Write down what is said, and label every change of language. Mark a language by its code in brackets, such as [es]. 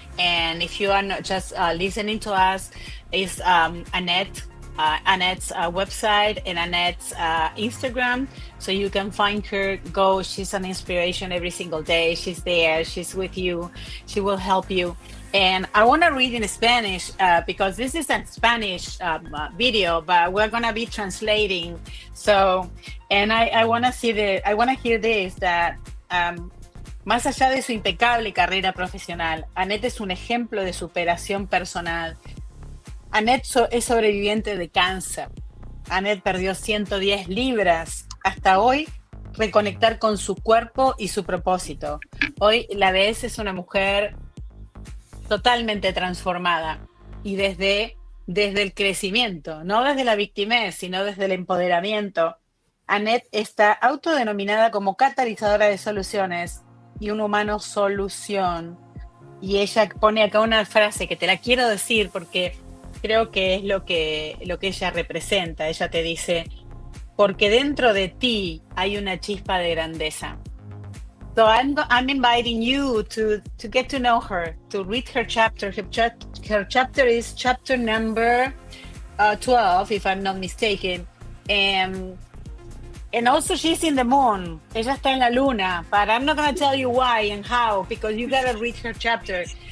[en] And if you are not just listening to us, is Annette's website and Annette's Instagram. So you can find her, go. She's an inspiration every single day. She's there. She's with you. She will help you. And I want to read in Spanish because this is a Spanish video, but we're going to be translating. So, and I want to hear this, that [es] más allá de su impecable carrera profesional, Annette es un ejemplo de superación personal. Annette es sobreviviente de cáncer. Annette perdió 110 libras. Hasta hoy, reconectar con su cuerpo y su propósito. Hoy la ves, es una mujer totalmente transformada y desde el crecimiento, no desde la victimez, sino desde el empoderamiento. Annette está autodenominada como catalizadora de soluciones y un humano solución. y ella pone acá una frase que te la quiero decir porque creo que es lo que ella representa. Ella te dice, porque dentro de ti hay una chispa de grandeza. [en] So I'm inviting you to get to know her, to read her chapter. Her chapter is chapter number 12, if I'm not mistaken. And also she's in the moon. [es] Ella está en la luna, [en] but I'm not going to tell you why and how, because you got to read her chapter.